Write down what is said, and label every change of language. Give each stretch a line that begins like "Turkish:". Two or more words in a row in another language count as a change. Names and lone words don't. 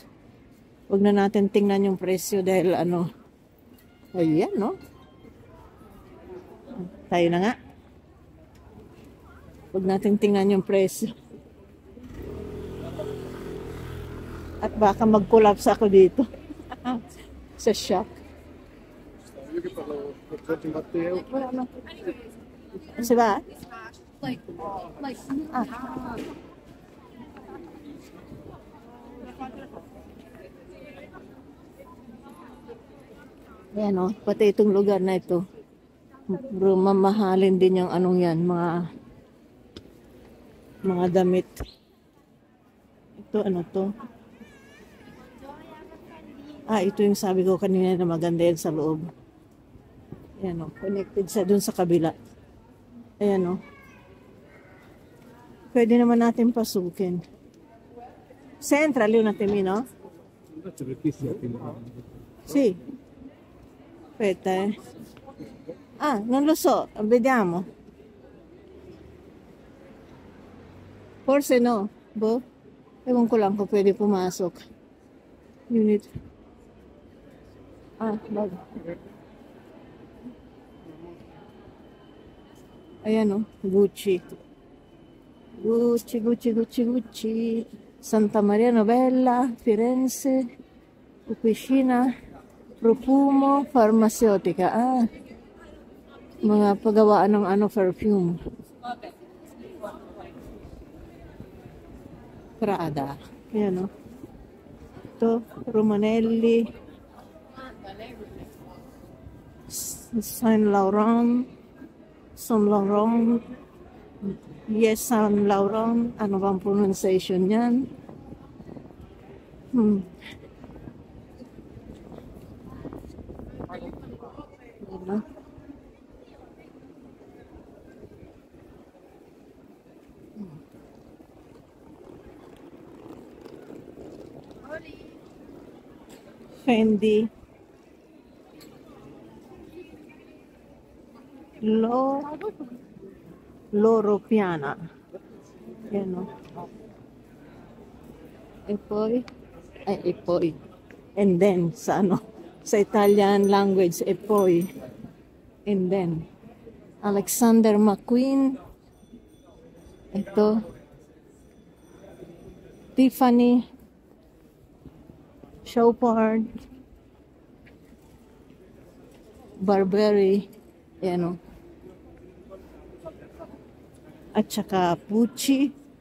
Filipino: Huwag na natin tingnan yung presyo dahil ano. Ayan, no? Tayo na nga. Huwag natin tingnan yung presyo. At baka mag-collapse ako dito. Sa shop.
Italian: Io che parlo per Matteo.
Filipino: Wala na. Diba? Ah. Ayan o, pati itong lugar na ito. Bro, mamahalin din yung anong yan, mga damit. Ito, ano to? Ah, ito yung sabi ko kanina na maganda yan sa loob. Ayan o, connected sa dun sa kabila. Ayan o. Pwede naman natin pasukin. Central yun natin, no? Sì.
Italian: Aspetta, eh. Ah, non lo so, vediamo. Forse no. Boh.
Filipino: Ewan ko lang kung pwede pumasok. Unit. Ah, bag. Ayan o, Gucci. Gucci, Gucci, Gucci, Gucci. Santa Maria Novella, Firenze, Officina, Profumo, Farmaceutica. Ah, mga paggawaan ng ano, perfume. Prada. Ayan o. Ito, Romanelli. Saint Laurent. Saint Laurent. Yes, Saint Laurent. Ano bang pronunciation yan? Ano? Fendi. Loro Piana. Yan o.
Italian: E poi.
English: And then,
Filipino: sa ano, sa Italian language,
Italian: e poi.
English: And then, Alexander McQueen.
Filipino: Ito. Tiffany. Chopard. Burberry. Yan o. At saka Pucci.